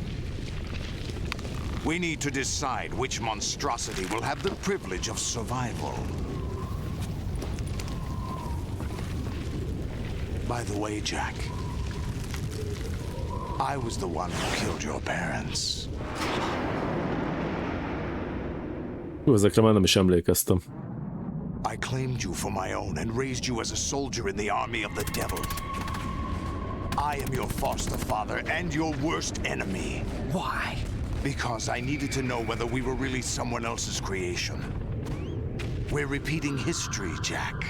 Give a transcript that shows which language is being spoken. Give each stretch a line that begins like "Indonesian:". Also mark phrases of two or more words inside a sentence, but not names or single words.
English: We need to decide which monstrosity will have the privilege of survival. By the way, Jack, I was the one who killed your parents.
Hungarian: Hú, ezekre már nem is emlékeztem.
English: I claimed you for my own and raised you as a soldier in the army of the devil. I am your foster father and your worst enemy. Why? Because I needed to know whether we were really someone else's creation. We're repeating history, Jack.